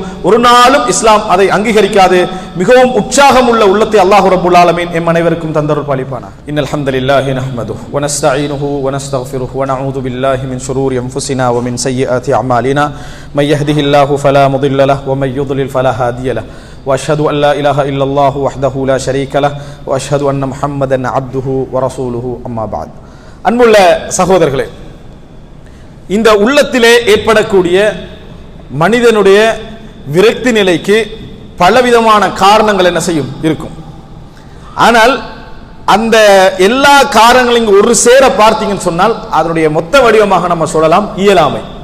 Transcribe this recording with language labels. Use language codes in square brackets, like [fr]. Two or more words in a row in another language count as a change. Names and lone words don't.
[ta] ஒரு நாளும் இஸ்லாம் அதை அங்கீகரிக்காது. மிகவும் உற்சாகம் உள்ள உள்ளத்தை [ar] الله رب العالمين [ta] எம் அனைவருக்கும் தந்தருள் பாலிப்பானா. [ar] إن الحمد لله نحمده ونستعينه ونستغفره ونعوذ بالله من شرور أنفسنا ومن سيئات أعمالنا من يهده الله فلا مضل له ومن يضلل فلا هادي له وأشهد أن لا إله إلا الله وحده لا شريك له وأشهد أن محمدا عبده ورسوله أما بعد. [ta] அன்புள்ள சகோதரர்களே, இந்த உள்ளத்திலே ஏற்படக்கூடிய மனிதனுடைய விரக்தி நிலைக்கு பலவிதமான காரணங்கள் என்ன செய்யும் இருக்கும். ஆனால் அந்த எல்லா காரணங்களையும் ஒரு சேர பார்த்தீங்கன்னு சொன்னால் அதனுடைய மொத்த வடிவமாக நம்ம சொல்லலாம் இயலாமை.